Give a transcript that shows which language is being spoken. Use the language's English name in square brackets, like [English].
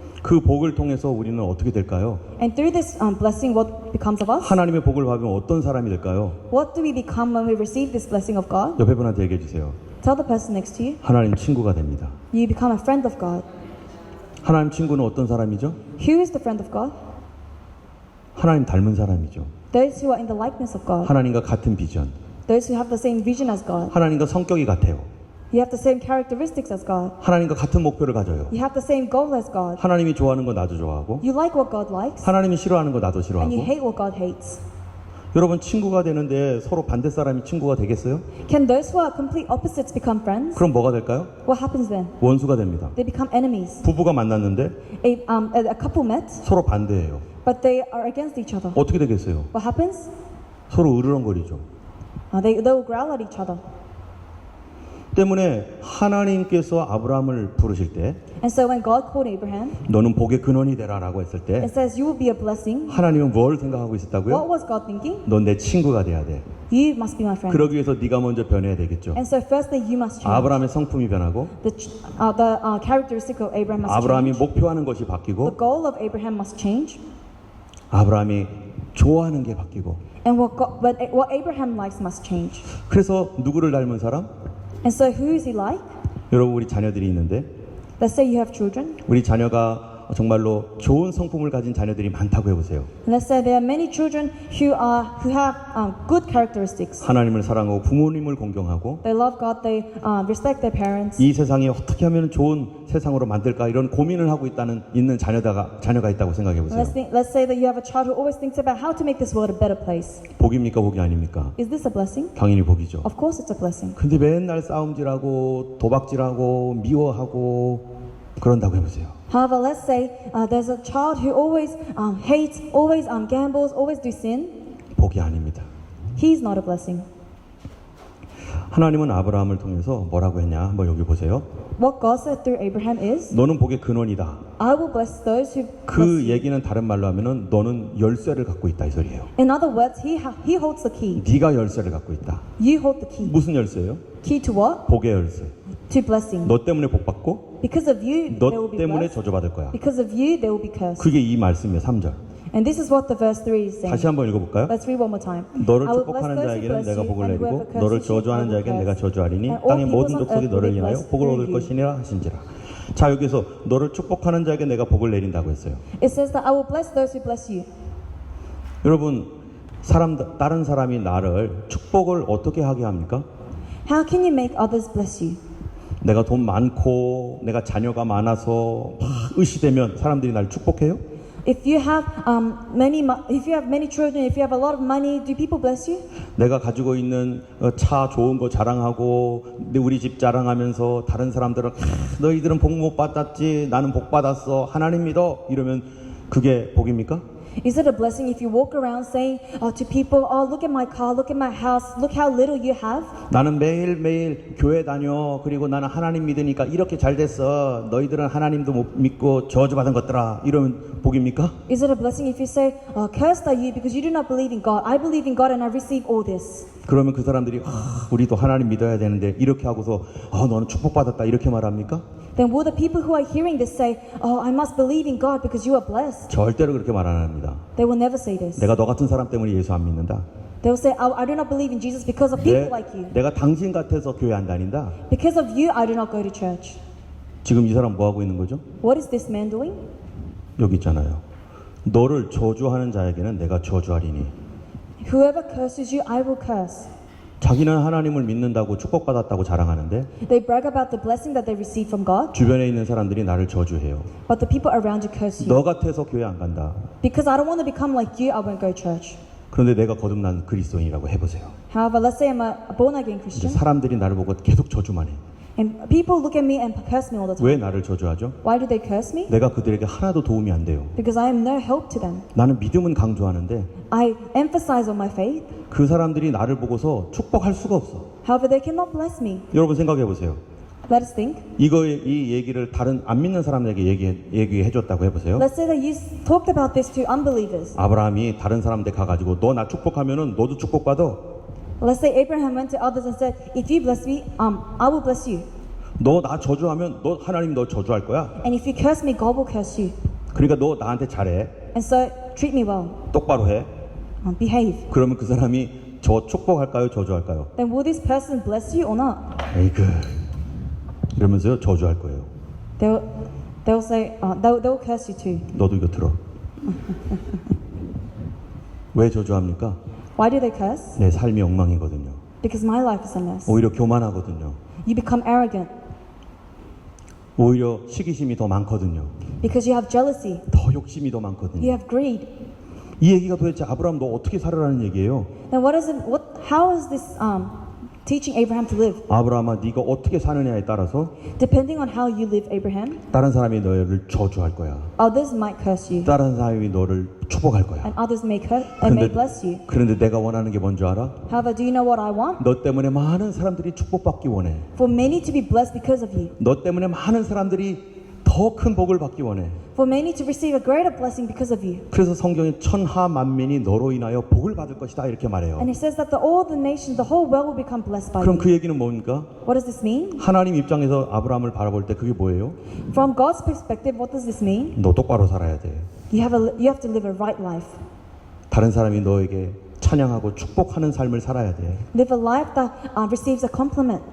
[Korean] 그 복을 통해서 우리는 어떻게 될까요? [English] And through this blessing, what becomes of us? [Korean] 하나님의 복을 받으면 어떤 사람이 될까요? [English] What do we become when we receive this blessing of God? [Korean] 옆에 분한테 얘기해 주세요. [English] Tell the person next to you. [Korean] 하나님 친구가 됩니다. [English] You become a friend of God. [Korean] 하나님 친구는 어떤 사람이죠? [English] Who is the friend of God? [Korean] 하나님 닮은 사람이죠. [English] Those who are in the likeness of God. [Korean] 하나님과 같은 비전. [English] Those who have the same vision as God. [Korean] 하나님과 성격이 같아요. [English] You have the same characteristics as God. [Korean] 하나님과 같은 목표를 가져요. [English] You have the same goal as God. [Korean] 하나님이 좋아하는 거 나도 좋아하고 [English] You like what God likes, [Korean] 하나님이 싫어하는 거 나도 [English] and [Korean] 싫어하고. [English] you hate what God hates. [Korean] 여러분, 친구가 되는데 서로 반대 사람이 친구가 되겠어요? [English] Can those who are complete opposites become friends? [Korean] 그럼 뭐가 될까요? [English] What happens then? [Korean] 원수가 됩니다. [English] They become enemies. [Korean] 부부가 만났는데 [English] A couple met, [Korean] 서로 반대해요. [English] but they are against each other. [Korean] 어떻게 되겠어요? [English] What happens? [Korean] 서로 으르렁거리죠. [English] They will growl at each other. [Korean] 때문에 하나님께서 아브라함을 부르실 때 [English] And so when God called Abraham, [Korean] 너는 복의 근원이 되라라고 했을 때 [English] it says you will be a blessing. [Korean] 하나님은 뭘 생각하고 [English] What [Korean] 있었다고요? [English] was God thinking? [Korean] 넌 내 친구가 돼야 돼. [English] You must be my friend. [Korean] 그러기 위해서 네가 먼저 변해야 되겠죠. [English] And so firstly, you must change. [Korean] 아브라함의 성품이 변하고 [English] The characteristic of Abraham must [Korean] 아브라함이 [English] change. [Korean] 목표하는 것이 [English] The [Korean] 바뀌고 [English] goal of Abraham must change. [Korean] 아브라함이 좋아하는 게 바뀌고. [English] And what Abraham likes must change. [Korean] 그래서 누구를 닮은 사람? [English] And so who is he like? [Korean] 여러분, 우리 자녀들이 있는데 [English] Let's say you have children. [Korean] 우리 자녀가 정말로 좋은 성품을 가진 자녀들이 많다고 해보세요. [English] Let's say there are many children who have good characteristics. [Korean] 하나님을 사랑하고 부모님을 공경하고 [English] They love God. They respect their parents. [Korean] 이 세상이 어떻게 하면 좋은 세상으로 만들까 이런 고민을 하고 있는 자녀가 있다고 생각해 보세요. [English] Let's say that you have a child who always thinks about how to make this world a better place. [Korean] 복입니까 복이 아닙니까? [English] Is this a blessing? [Korean] 당연히 복이죠. [English] Of course, it's a blessing. [Korean] 근데 맨날 싸움질하고 도박질하고 미워하고 그런다고 해보세요. [English] However, let's say there's a child who always hates, always gambles, always do sin. [Korean] 복이 아닙니다. [English] He's not a blessing. [Korean] 하나님은 아브라함을 통해서 뭐라고 했냐? 한번 여기 보세요. [English] What God said through Abraham is, [Korean] 너는 복의 근원이다. [English] I will bless those who bless [Korean] 그 [English] you. [Korean] 얘기는 다른 말로 하면은 너는 열쇠를 갖고 있다 이 소리예요. [English] In other words, he holds the key. [Korean] 네가 열쇠를 갖고 있다. [English] You hold the key. [Korean] 무슨 열쇠예요? [English] Key to what? [Korean] 복의 열쇠. [English] To blessing. [Korean] 너 때문에 복 받고 [English] Because of you, they will [Korean] 너 [English] be [Korean] 때문에 [English] blessed. [Korean] 저주받을 거야. [English] Because of you, they will be cursed. [Korean] 그게 이 말씀이에요. 3절. [English] And this is what the verse 3 is saying. [Korean] 다시 한번 읽어볼까요? [English] Let's read one more time. [Korean] 너를 [English] I will [Korean] 축복하는 [English] bless those who [Korean] 자에게는 [English] bless [Korean] 내가 [English] you, [Korean] 복을 [English] and [Korean] 내리고 [English] whoever [Korean] 너를 [English] curses you, I [Korean] 저주하는 [English] will [Korean] 자에게는 내가 [English] curse. [Korean] 저주하리니 [English] And all [Korean] 땅의 모든 [English] peoples on [Korean] 족속이 [English] earth [Korean] 너를 [English] will be [Korean] 인하여 [English] blessed [Korean] 복을 [English] through [Korean] 얻을 [English] you. [Korean] 것이니라 하신지라. 자 여기서 너를 축복하는 자에게 내가 복을 내린다고 했어요. [English] It says that I will bless those who bless you. [Korean] 여러분 다른 사람이 나를 축복을 어떻게 하게 합니까? [English] How can you make others bless you? [Korean] 내가 돈 많고 내가 자녀가 많아서 막 의시되면 사람들이 날 축복해요? [English] If you have many children, if you have a lot of money, do people bless you? [Korean] 내가 가지고 있는 차 좋은 거 자랑하고 우리 집 자랑하면서 다른 사람들은 너희들은 복 못 받았지 나는 복 받았어 하나님 믿어 이러면 그게 복입니까? [English] Is it a blessing if you walk around saying to people, oh, look at my car, look at my house, look how little you have? [Korean] 나는 매일매일 교회 다녀 그리고 나는 하나님 믿으니까 이렇게 잘 됐어 너희들은 하나님도 못 믿고 저주받은 것들아 이러면 복입니까? [English] Is it a blessing if you say, cursed are you because you do not believe in God? I believe in God and I receive all this. [Korean] 그러면 그 사람들이 우리도 하나님 믿어야 되는데 이렇게 하고서 너는 축복받았다 이렇게 말합니까? [English] Then will the people who are hearing this say, oh, I must believe in God because you are blessed? [Korean] 절대로 그렇게 말 안 합니다. [English] They will never say this. [Korean] 내가 너 같은 사람 때문에 예수 안 믿는다. [English] They will say, I do not believe in Jesus because of people like you. [Korean] 내가 당신 같아서 교회 안 다닌다. [English] Because of you, I do not go to church. [Korean] 지금 이 사람 뭐 하고 있는 거죠? [English] What is this man doing? [Korean] 여기 있잖아요. 너를 저주하는 자에게는 내가 저주하리니. [English] Whoever curses you, I will curse. [Korean] 자기는 하나님을 믿는다고 축복받았다고 자랑하는데 [English] They brag about the blessing that they receive from God, [Korean] 주변에 있는 사람들이 나를 저주해요. [English] but the people around you curse you. [Korean] 너 같아서 교회 안 간다. [English] Because I don't want to become like you, I won't go to church. [Korean] 그런데 내가 거듭난 그리스도인이라고 해보세요. [English] However, let's say I'm a born again [Korean] 이제 [English] Christian, [Korean] 사람들이 나를 보고 계속 저주만 해. [English] and people look at me and curse me all the time. [Korean] 왜 나를 저주하죠? [English] Why do they curse me? [Korean] 내가 그들에게 하나도 도움이 안 돼요. [English] Because I am no help to them. [Korean] 나는 믿음은 강조하는데 [English] I emphasize on my faith. [Korean] 그 사람들이 나를 보고서 축복할 수가 없어. [English] However, they cannot bless me. [Korean] 여러분 생각해 보세요. [English] Let us think. [Korean] 이 얘기를 다른 안 믿는 사람에게 얘기해 줬다고 해보세요. [English] Let's say that you talked about this to unbelievers. [Korean] 아브라함이 다른 사람한테 가가지고 너 나 축복하면은 너도 축복받아. [English] Let's say Abraham went to others and said, if you bless me, I will bless you. [Korean] 너 나 저주하면 너 하나님 너 저주할 거야. [English] And if you curse me, God will curse you. [Korean] 그러니까 너 나한테 잘해. [English] And so treat me well. [Korean] 똑바로 해. [English] Behave. [Korean] 그러면 그 사람이 저 축복할까요? 저주할까요? [English] Then will this person bless you or not? [Korean] 에이그 이러면서요 저주할 거예요. [English] They'll say, they'll curse you too. [Korean] 너도 이거 들어. 왜 저주합니까? [English] Why do they curse? [Korean] 내 삶이 엉망이거든요. [English] Because my life is a mess. [Korean] 오히려 교만하거든요. [English] You become arrogant [Korean] 오히려 시기심이 더 많거든요. [English] because you have jealousy. [Korean] 더 욕심이 더 [English] You [Korean] 많거든요. [English] have greed. [Korean] 이 얘기가 도대체 아브라함 너 어떻게 살아라는 얘기예요. [English] Then how is this teaching Abraham to live? [Korean] 아브라함아 네가 어떻게 사느냐에 따라서 [English] Depending on how you live, Abraham, [Korean] 다른 사람이 너를 저주할 거야. [English] others might curse you, [Korean] 다른 사람이 너를 축복할 거야. [English] and others may bless you. [Korean] 그런데 내가 원하는 게 뭔지 알아? [English] However, do you know what I want? [Korean] 너 때문에 많은 사람들이 축복받기 원해. [English] For many to be blessed because of you. [Korean] 너 때문에 많은 사람들이 더 큰 복을 받기 원해. [English] For many to receive a greater blessing because of you. [Korean] 그래서 성경에 천하 만민이 너로 인하여 복을 받을 것이다 이렇게 말해요. [English] And it says that all the nations, the whole world will become blessed by [Korean] 그럼 [English] you. [Korean] 그 얘기는 뭡니까? [English] What does this mean? [Korean] 하나님 입장에서 아브라함을 바라볼 때 그게 뭐예요? [English] From God's perspective, what does this mean? [Korean] 너 똑바로 살아야 돼. [English] You have to live a right life. [Korean] 다른 사람이 너에게 찬양하고 축복하는 삶을 살아야 돼. [English] Live a life that receives a compliment.